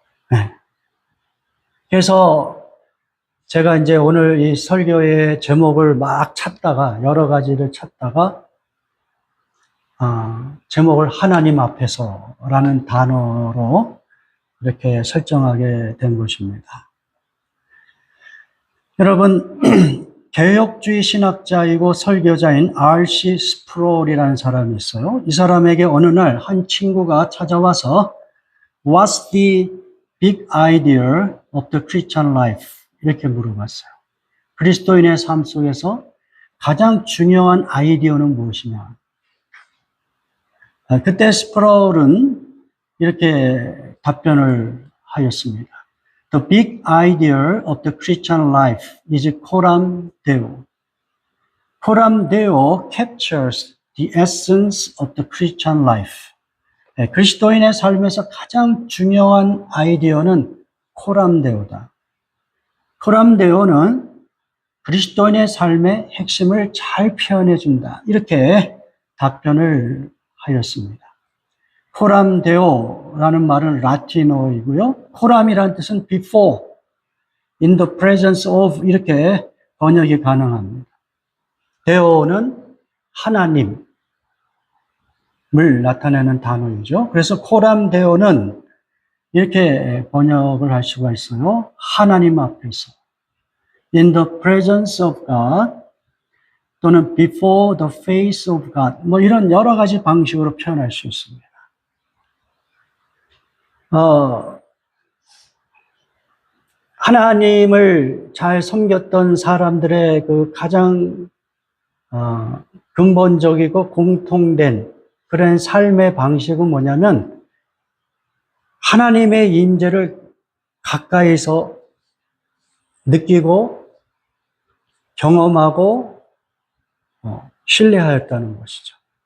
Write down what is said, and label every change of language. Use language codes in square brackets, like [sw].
[ko] 네. 그래서 제가 이제 오늘 이 설교의 제목을 막 찾다가 여러 가지를 찾다가 제목을 하나님 앞에서라는 단어로 이렇게 설정하게 된 것입니다. 여러분 개혁주의 신학자이고 설교자인 R.C. 스프롤이라는 사람이 있어요. 이 사람에게 어느 날 한 친구가 찾아와서 [en] What's the big idea of the Christian life? [ko] 이렇게 물어봤어요. 그리스도인의 삶 속에서 가장 중요한 아이디어는 무엇이냐? 그때 스프라울은 이렇게 답변을 하였습니다. [en] The big idea of the Christian life is coram Deo. coram Deo captures the essence of the Christian life. [ko] 그리스도인의 삶에서 가장 중요한 아이디어는 coram Deo다. coram Deo는 그리스도인의 삶의 핵심을 잘 표현해 준다. 이렇게 답변을 하였습니다. coram Deo라는 말은 라틴어이고요. coram이라는 뜻은 [en] before, in the presence of [ko] 이렇게 번역이 가능합니다. Deo는 하나님을 나타내는 단어이죠. 그래서 coram Deo는 이렇게 번역을 할 수가 있어요. 하나님 앞에서. [en] In the presence of God [ko] 또는 [en] before the face of God [ko] 뭐 이런 여러 가지 방식으로 표현할 수 있습니다. 하나님을 잘 섬겼던 사람들의 그 가장 근본적이고 공통된 그런 삶의 방식은 뭐냐면 하나님의 임재를 가까이서 느끼고 경험하고 신뢰하였다는 것이죠.